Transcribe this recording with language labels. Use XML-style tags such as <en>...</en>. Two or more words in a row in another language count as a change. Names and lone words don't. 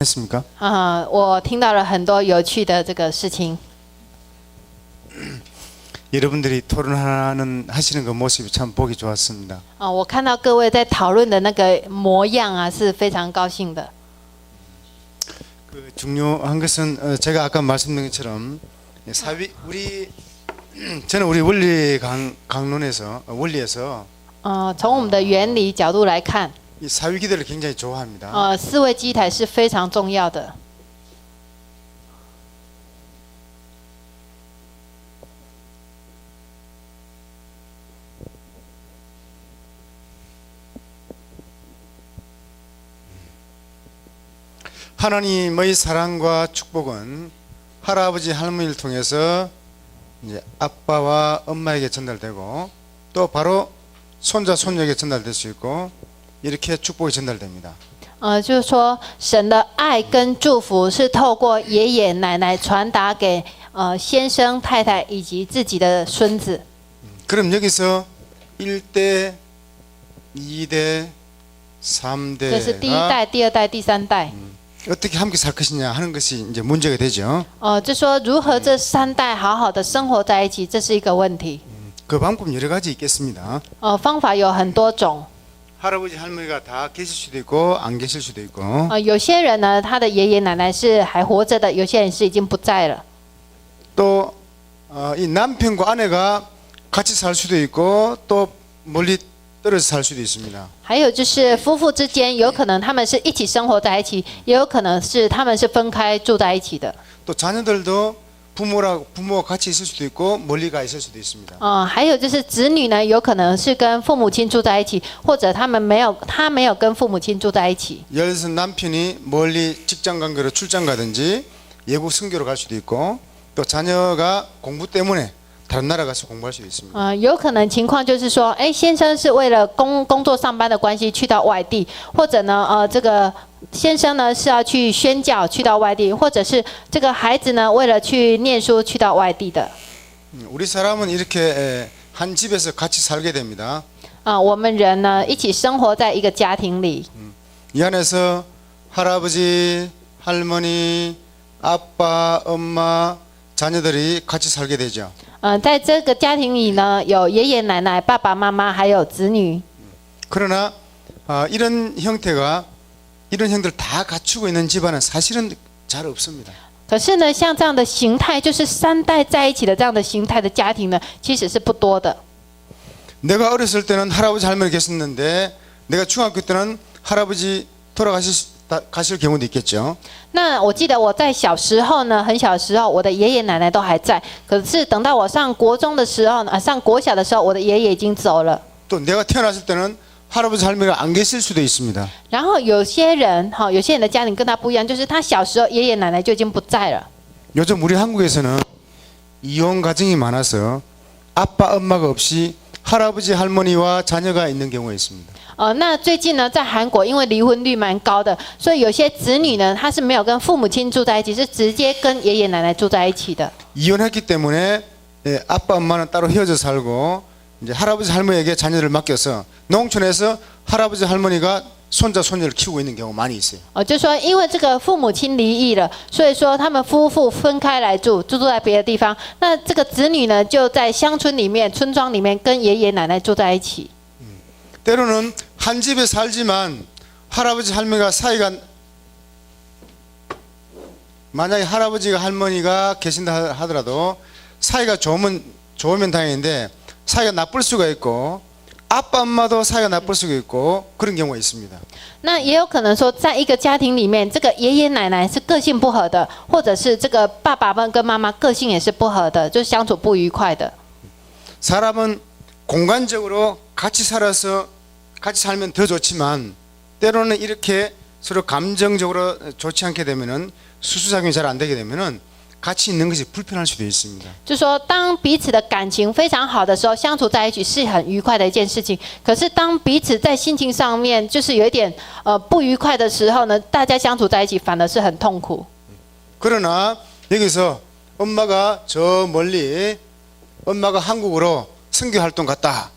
<ko>했습니까?</ko> <zh>我听到了很多有趣的这个事情。</zh> <ko>여러분들이 하시는 그 모습이 참 보기 좋았습니다.</ko> <zh>我看到各位在讨论的那个模样啊，是非常高兴的。</zh> <ko>그 중요한 것은 제가 아까 말씀드린 것처럼 저는 우리 원리 강론에서 원리에서</ko> <zh>从我们的原理角度来看，</zh> <ko>이 사위 기도를 굉장히 좋아합니다.</ko> <zh>四位基台是非常重要的。</zh> <ko>하나님의 사랑과 축복은 할아버지 할머니를 통해서 이제 아빠와 엄마에게 전달되고 또 바로 손자 손녀에게 전달될 수 있고 이렇게 축복이 전달됩니다.</ko> <zh>就是说，神的爱跟祝福是透过爷爷奶奶传达给先生太太以及自己的孙子。</zh> <ko>그럼 여기서 1대, 2대,</ko> <zh>这是第一代、</zh> <ko>3대가</ko> <zh>第二代、第三代。</zh> <ko>어떻게 함께 살 것이냐 하는 것이 이제 문제가 되죠.</ko> <zh>就说如何这三代好好的生活在一起，这是一个问题。</zh> <ko>그 방법 여러 가지 있겠습니다.</ko> <zh>方法有很多种。</zh> <ko>할아버지 할머니가 다 계실 수도 있고 안 계실 수도 있고</ko> <zh>有些人呢，他的爷爷奶奶是还活着的，有些人是已经不在了。</zh> <ko>또 이 남편과 아내가 같이 살 수도 있고 또 멀리 떨어져 살 수도 있습니다.</ko> <zh>还有就是夫妇之间，有可能他们是一起生活在一起，也有可能是他们是分开住在一起的。</zh> <ko>또 자녀들도 부모와 같이 있을 수도 있고 멀리 가 있을 수도 있습니다.</ko> <zh>还有就是子女呢，有可能是跟父母亲住在一起，或者他没有跟父母亲住在一起。</zh> <ko>예를 들어서 남편이 멀리 직장 관계로 출장 가든지 외국 선교로 갈 수도 있고 또 자녀가 공부 때문에 다른 나라 가서 공부할 수도 있습니다.</ko> <zh>有可能情况就是说，先生是为了工作上班的关系去到外地，或者呢，这个先生呢是要去宣教去到外地，或者是这个孩子呢为了去念书去到外地的。</zh> <ko>우리 사람은 이렇게 한 집에서 같이 살게 됩니다.</ko> <zh>我们人呢一起生活在一个家庭里。</zh> <ko>이 안에서 할아버지, 할머니, 아빠, 엄마, 자녀들이 같이 살게 되죠.</ko> <zh>在这个家庭里呢，有爷爷奶奶、爸爸妈妈，还有子女。</zh> <ko>그러나 이런 형태를 다 갖추고 있는 집안은 사실은 잘 없습니다.</ko> <zh>可是呢，像这样的形态，就是三代在一起的这样的形态的家庭呢，其实是不多的。</zh> <ko>내가 어렸을 때는 할아버지 할머니 계셨는데 내가 중학교 때는 할아버지 가실 경우도 있겠죠.</ko> <zh>那我记得我在小时候呢，很小的时候，我的爷爷奶奶都还在。可是等到我上国中的时候呢，上国小的时候，我的爷爷已经走了。</zh> <ko>또 내가 태어났을 때는 할아버지 할머니가 안 계실 수도 있습니다.</ko> <zh>然后有些人的家庭跟他不一样，就是他小时候爷爷奶奶就已经不在了。</zh> <ko>요즘 우리 한국에서는 이혼 가정이 많아서 아빠 엄마가 없이 할아버지 할머니와 자녀가 있는 경우가 있습니다.</ko> <zh>那最近呢，在韩国因为离婚率蛮高的，所以有些子女呢，他是没有跟父母亲住在一起，是直接跟爷爷奶奶住在一起的。</zh> <ko>이혼했기 때문에 아빠 엄마는 따로 헤어져 살고 이제 할아버지 할머니에게 자녀를 맡겨서 농촌에서 할아버지 할머니가 손자 손녀를 키우고 있는 경우 많이 있어요. 때로는 한 집에 살지만 할아버지 할머니가 사이가 만약에 할아버지가 할머니가 계신다 하더라도 사이가 좋으면 다행인데 사이가 나쁠 수가 있고 아빠 엄마도 사이가 나쁠 수가 있고 그런 경우가 있습니다.</ko> <zh>那也有可能说，在一个家庭里面，这个爷爷奶奶是个性不合的，或者是这个爸爸们跟妈妈个性也是不合的，就相处不愉快的。</zh> <ko>사람은 공간적으로 같이 살면 더 좋지만 때로는 이렇게 서로 감정적으로 좋지 않게 되면은 수수작용이 잘 안 되게 되면은 같이 있는 것이 불편할 수도 있습니다.</ko> <zh>就说当彼此的感情非常好的时候，相处在一起是很愉快的一件事情。可是当彼此在心情上面就是有一点不愉快的时候呢，大家相处在一起反而是很痛苦。</zh> <ko>그러나 여기서 엄마가 저 멀리 엄마가 한국으로 선교 활동 갔다.</ko>